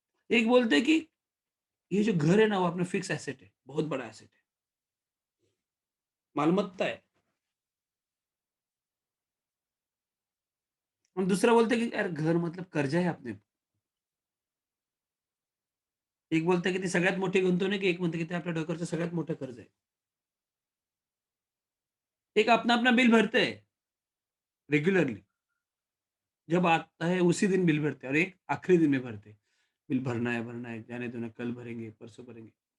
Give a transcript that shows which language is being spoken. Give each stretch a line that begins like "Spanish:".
Hindi: एक बोलते हैं कि ये जो घर है ना, वो अपना फिक्स एसेट है, बहुत बड़ा एसेट है, मालमत्ता है। और दूसरा बोलते हैं कि यार घर मतलब कर्जा है अपने।
Marathi: एक बोलतं की ती सगळ्यात मोठी गुंतवणूक आहे, एक म्हणतं की ते आपल्या डोक्यावरचं सगळ्यात मोठं कर्ज आहे.
Hindi: एक अपना-अपना बिल भरते हैं रेग्युलरली. जब आता है उसी दिन बिल भरते हैं और एक आखिरी दिन में भरते हैं. बिल भरना है, जाने दो ना, कल भरेंगे, परसों भरेंगे.